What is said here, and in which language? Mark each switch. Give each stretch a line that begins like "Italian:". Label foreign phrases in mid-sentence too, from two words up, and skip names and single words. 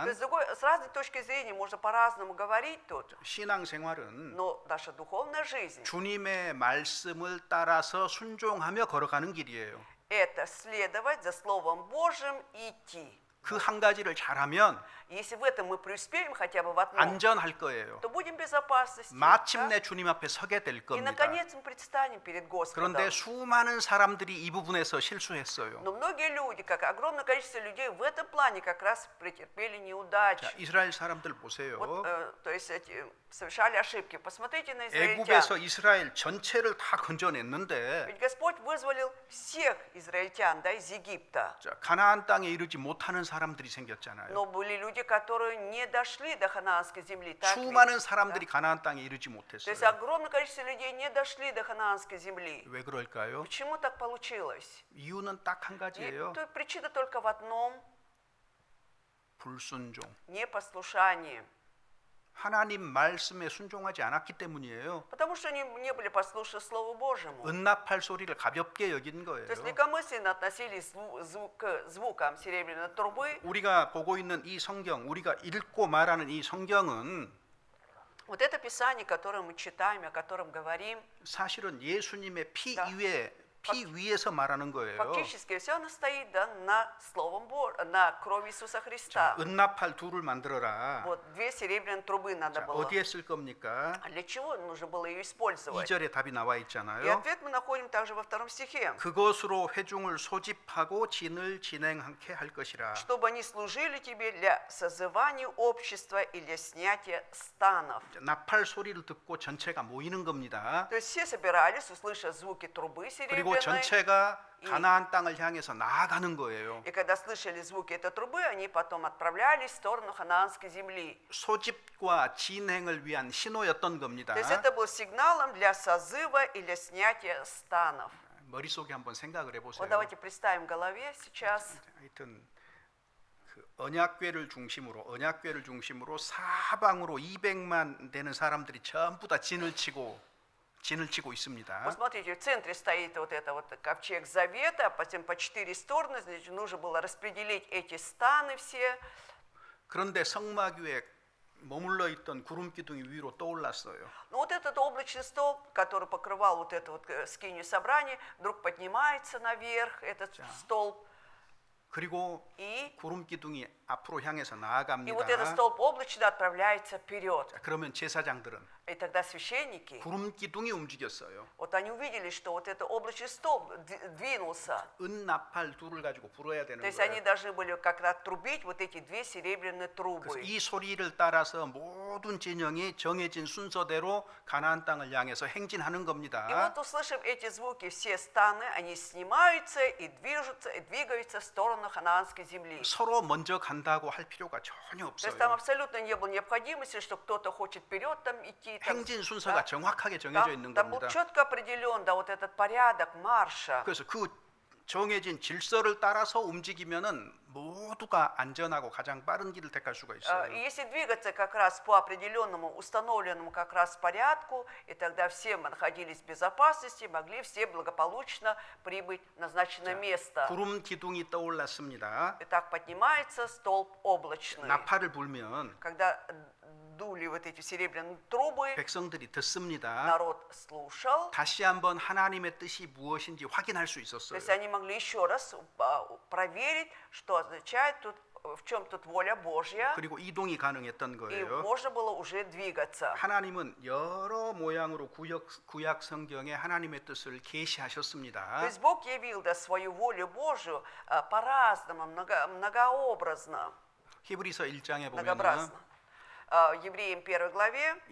Russian: есть с разной точки зрения можно по-разному говорить тут, 신앙생활은 но наша духовная жизнь
Korean: 주님의 말씀을 따라서 순종하며 걸어가는 길이에요. –
Russian: это следовать за Словом Божьим и идти.
Korean: 그 한 가지를 잘하면
Russian: Если в этом мы преуспеем хотя бы в одном,
Korean: 안전할 거예요.
Russian: то будем в безопасности.
Korean: 마침내 да? 주님 앞에 서게 될 И 겁니다.
Russian: наконец мы предстанем перед Господом.
Korean: 그런데 수많은 사람들이 이 부분에서 실수했어요.
Russian: Но многие люди, как огромное количество людей, в этом плане как раз претерпели неудачу.
Korean: 자, 이스라엘 사람들 보세요.
Russian: Вот, то есть совершали ошибки. Посмотрите на 애굽에서 израильтян.
Korean: 이스라엘 전체를 다 건져냈는데
Russian: Ведь Господь вызволил всех израильтян, да, из Египта.
Korean: 자, 가나안 땅에 이르지 못하는 사람들이 생겼잖아요.
Russian: Но были люди, которые не дошли до ханаанской земли. Так ведь?
Korean: 수많은 사람들이 가나안 땅에 이르지
Russian: То есть
Korean: 못했어요.
Russian: огромное количество людей не дошли до ханаанской земли.
Korean: 왜 그럴까요?
Russian: Почему так получилось?
Korean: 이유는 딱 한 И 가지예요.
Russian: причина только в одном – 불순종. непослушании.
Korean: 하나님 말씀에 순종하지 않았기 때문이에요.
Russian: Потому что они не были послушны Слову Божьему.
Korean: 은납할 소리를 가볍게 여긴
Russian: То есть
Korean: 거예요.
Russian: легкомысленно относились к звукам серебряной трубы.
Korean: 우리가 보고 있는 이 성경, 우리가 읽고 말하는 이 성경은
Russian: Вот это Писание, которое мы читаем, о котором говорим,
Korean: 사실은 예수님의 피 Да. 피 위에서 말하는 거예요.
Russian: фактически все оно стоит, да, на Словом Божьем, на крови Иисуса Христа.
Korean: 은납할 둘을 만들어라.
Russian: Вот две серебряные трубы надо 자, было.
Korean: 어디에 쓸 겁니까?
Russian: А для чего нужно было ее использовать?
Korean: 2절에 답이 나와 И 있잖아요.
Russian: ответ мы находим также во втором стихе.
Korean: 그것으로 회중을 소집하고 진을 진행하게 할 것이라.
Russian: Чтобы они служили тебе для созывания общества и для снятия станов.
Korean: 나팔 소리를 듣고 전체가 모이는 겁니다.
Russian: То есть все собирались, услышав звуки трубы 그리고 серебряной.
Korean: 전체가 가나안 땅을 향해서 나아가는 거예요.
Russian: И когда слышали звуки этой трубы, они потом отправлялись в сторону ханаанской земли.
Korean: 소집과 진행을 위한 신호였던 겁니다.
Russian: То есть это был сигналом для созыва и для снятия станов.
Korean: 머릿속에 한번 생각을 해보세요.
Russian: Вот давайте представим в голове сейчас.
Korean: 하여튼 그 언약궤를 중심으로 사방으로 200만 되는 사람들이 전부 다 진을 치고 있습니다.
Russian: Вот смотрите, в центре стоит вот это вот ковчег завета, а потом по 4 стороны, значит, нужно было распределить эти станы все.
Korean: 그런데 성막 위에 머물러 있던 구름 기둥이 위로 떠올랐어요.
Russian: Но вот этот облачный столб, который покрывал вот это вот скинию собрания, вдруг поднимается наверх, этот столб. 그리고 И
Korean: 구름 기둥이 앞으로 향해서
Russian: вот этот
Korean: 나아갑니다.
Russian: столб облачный отправляется вперед.
Korean: 그러면 제사장들은
Russian: И тогда священники,
Korean: 구름 기둥이 움직였어요.
Russian: вот они увидели, что вот этот облачный столб двинулся.
Korean: 은나팔 둘을 가지고 불어야 되는
Russian: То есть они
Korean: 거예요.
Russian: должны были как раз трубить вот эти две серебряные 그래서 трубы.
Korean: 이 소리를 따라서 모든 진영이 정해진 순서대로 가나안 땅을 향해서 행진하는 И 겁니다.
Russian: вот, услышав эти звуки, все станы, они снимаются и двигаются в сторону ханаанской земли.
Korean: 서로 먼저 간다고 할 필요가 전혀
Russian: То есть там
Korean: 없어요.
Russian: абсолютно не было необходимости, что кто-то хочет вперед там идти. Там,
Korean: 행진 순서가 정확하게 정해져 있는
Russian: там был
Korean: 겁니다.
Russian: четко определен, да, вот этот порядок марша.
Korean: 그래서 그 정해진 질서를 따라서 움직이면은 모두가 안전하고 가장 빠른 길을 택할 수가 И 있어요.
Russian: если двигаться как раз по определенному, установленному как раз порядку, и тогда все мы находились в безопасности, могли все благополучно прибыть в назначенное место.
Korean: 구름 기둥이 떠올랐습니다.
Russian: И так поднимается столб облачный.
Korean: 나팔을 불면
Russian: Когда дули вот эти серебряные трубы,
Korean: 백성들이 듣습니다.
Russian: народ слушал,
Korean: 다시 한번 하나님의 뜻이 무엇인지 확인할 수 то 있었어요.
Russian: есть они могли еще раз проверить, что означает тут, в чем тут воля Божья,
Korean: 그리고 이동이 가능했던 и 거예요.
Russian: можно было уже двигаться.
Korean: 하나님은 여러 모양으로 구약 성경에 하나님의 뜻을 То 계시하셨습니다.
Russian: есть Бог явил, да, свою волю Божью по-разному, многообразно,
Korean: 히브리서 1장에 보면은
Russian: многообразно. Евреям 1 главе